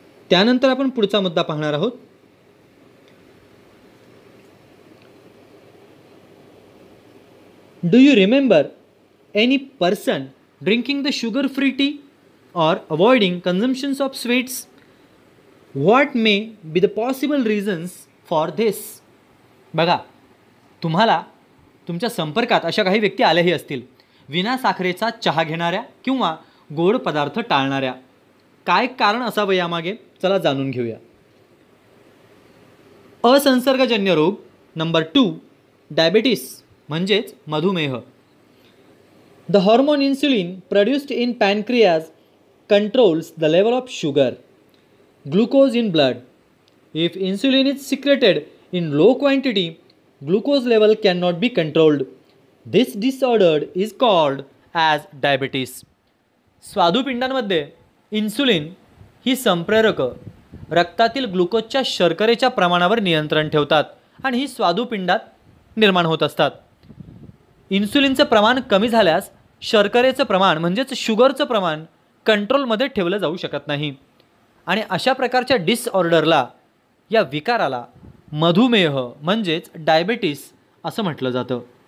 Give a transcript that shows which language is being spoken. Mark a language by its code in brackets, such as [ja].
[mr] त्यानंतर आपण पुढचा मुद्दा पाहणार आहोत. [en] Do you remember any person drinking the sugar free tea or avoiding consumptions of sweets? What may be the possible reasons for this? [mr] बघा, तुम्हाला तुमच्या संपर्कात अशा काही व्यक्ती आल्याही असतील, विना साखरेचा चहा घेणाऱ्या किंवा गोड पदार्थ टाळणाऱ्या. काय कारण असावं यामागे, चला जाणून घेऊया. असंसर्गजन्य रोग. नंबर 2, डायबिटीस म्हणजेच मधुमेह. [en] The hormone insulin produced in pancreas controls the level of sugar, glucose in blood. If insulin is secreted in low quantity, glucose level cannot be controlled. This disorder is called as diabetes. [mr] स्वादुपिंडांमध्ये insulin ही संप्रेरक रक्तातील ग्लुकोजच्या शर्करेच्या प्रमाणावर नियंत्रण ठेवतात आणि ही स्वादुपिंडात निर्माण होत असतात. इन्सुलिनचं प्रमाण कमी झाल्यास शर्करेचं प्रमाण म्हणजेच शुगरचं प्रमाण कंट्रोलमध्ये ठेवलं जाऊ शकत नाही आणि अशा प्रकारच्या डिसऑर्डरला, या विकाराला मधुमेह म्हणजेच डायबिटीस असं म्हटलं जातं.